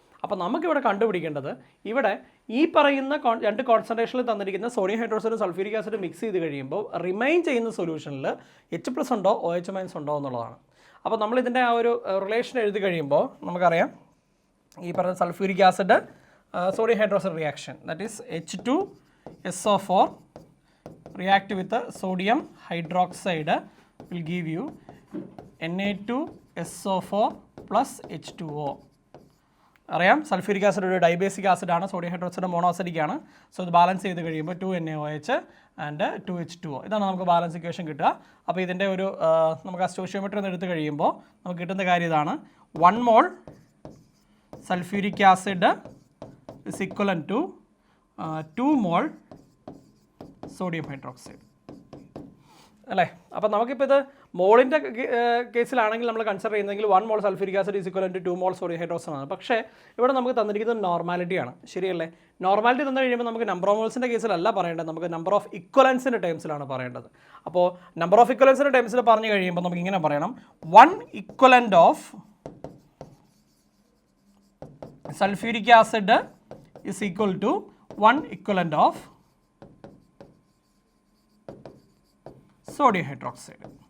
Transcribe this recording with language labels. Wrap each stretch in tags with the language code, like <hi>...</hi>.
<ml>അപ്പോൾ നമുക്കിവിടെ കണ്ടുപിടിക്കേണ്ടത്, ഇവിടെ ഈ പറയുന്ന രണ്ട് കോൺസെൻട്രേഷനിൽ തന്നിരിക്കുന്ന സോഡിയം ഹൈഡ്രോക്സൈഡും സൾഫ്യൂരിക് ആസിഡും മിക്സ് ചെയ്ത് കഴിയുമ്പോൾ റിമൈൻ ചെയ്യുന്ന സൊല്യൂഷനിൽ H+ ഉണ്ടോ OH- ഉണ്ടോ എന്നുള്ളതാണ്. അപ്പോൾ നമ്മളിതിൻ്റെ ആ ഒരു റിലേഷൻ എഴുതി കഴിയുമ്പോൾ നമുക്കറിയാം, ഈ പറഞ്ഞ sulphuric acid</ml> <en>sodium hydroxide reaction, that is H2SO4 react with the sodium hydroxide will give you Na2SO4 plus H2O.</en> <ml>അറിയാം, സൾഫ്യൂരിക് ആസിഡ് ഒരു ഡൈബേസിക് ആസിഡ് ആണ്, സോഡിയം ഹൈഡ്രോക്സൈഡ് മോണോസിഡിക് ആണ്. സോ ഇത് ബാലൻസ് ചെയ്ത് കഴിയുമ്പോൾ 2NaOH ആൻഡ് 2H2O, ഇതാണ് നമുക്ക് ബാലൻസ് ഇക്വേഷൻ കിട്ടുക. അപ്പോൾ ഇതിൻ്റെ ഒരു നമുക്ക് ആ സ്റ്റോഷിയോമെട്രി ഒന്ന് എടുത്ത് കഴിയുമ്പോൾ നമുക്ക് കിട്ടുന്ന കാര്യം ഇതാണ്. 1 മോൾ sulphuric acid</ml> <en>is equivalent to 2 mol sodium hydroxide</en> <ml>അല്ലേ. അപ്പോൾ നമുക്കിപ്പോൾ ഇത് മോളിൻ്റെ കേസിലാണെങ്കിൽ നമ്മൾ കൺസിഡർ ചെയ്യുന്നതെങ്കിൽ 1 മോൾ sulphuric acid</ml> <en>is equivalent to</en> <ml>2 mall sodium hydroxide ആണ്. പക്ഷേ ഇവിടെ നമുക്ക് തന്നിരിക്കുന്നത് നോർമാലിറ്റിയാണ്, ശരിയല്ലേ? നോർമാലിറ്റി തന്നു കഴിയുമ്പോൾ നമുക്ക് നമ്പർ ഓഫ് മോൾസിൻ്റെ കേസിലല്ല പറയേണ്ടത്, നമുക്ക് നമ്പർ ഓഫ് ഇക്വലൻസിൻ്റെ ടേംസിലാണ് പറയേണ്ടത്. അപ്പോൾ നമ്പർ ഓഫ് ഇക്വലൻസിൻ്റെ ടേംസിൽ പറഞ്ഞു കഴിയുമ്പോൾ നമുക്ക് ഇങ്ങനെ പറയണം, 1 equivalent of sulphuric acid</ml> <en>is equal to 1 equivalent of sodium hydroxide.</en>